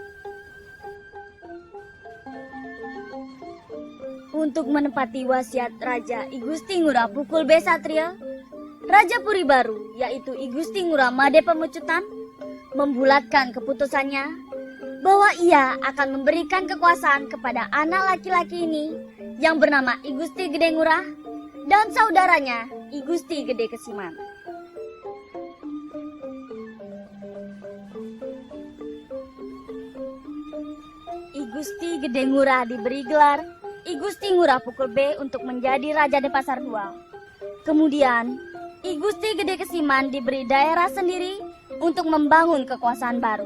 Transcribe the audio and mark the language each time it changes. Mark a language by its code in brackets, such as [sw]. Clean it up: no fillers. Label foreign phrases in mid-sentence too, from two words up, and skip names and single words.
[id] Untuk menepati wasiat Raja I Gusti Ngurah Pukul B Satria, Raja Puri baru, yaitu I Gusti Ngurah Made Pemecutan, membulatkan keputusannya bahwa ia akan memberikan kekuasaan kepada anak laki-laki ini yang bernama I Gusti Gede Ngurah dan saudaranya I Gusti Gede Kesiman. I Gusti Gede Ngurah diberi gelar I Gusti Ngurah Pukul B untuk menjadi Raja Denpasar II. Kemudian, I Gusti Gede Kesiman diberi daerah sendiri untuk membangun kekuasaan baru.